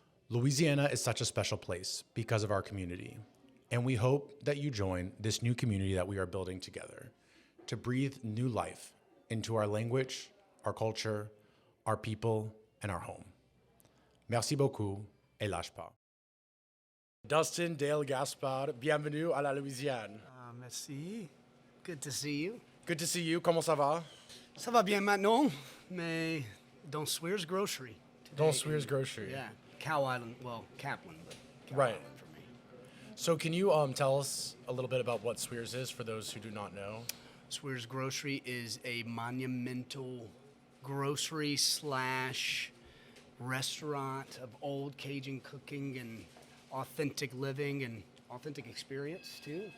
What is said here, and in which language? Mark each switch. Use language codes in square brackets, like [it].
[en] Louisiana is such a special place because of our community, and we hope that you join this new community that we are building together to breathe new life into our language, our culture, our people, and our home. [fr] Merci beaucoup et lâche pas. Dustin Dale Gaspard, bienvenue à la Louisiane. [en] Merci. Good to see you. Good to see you. [fr] Comment ça va? Ça va bien maintenant, mais dans Suire's Grocery. Dans Suire's Grocery. [en] Yeah. Cow Island, well, Kaplan, but Cow Right. Island for me. So can you tell us a little bit about what Suire's is for those who do not know? Suire's Grocery is a monumental grocery / restaurant of old Cajun cooking and authentic living and authentic experience too.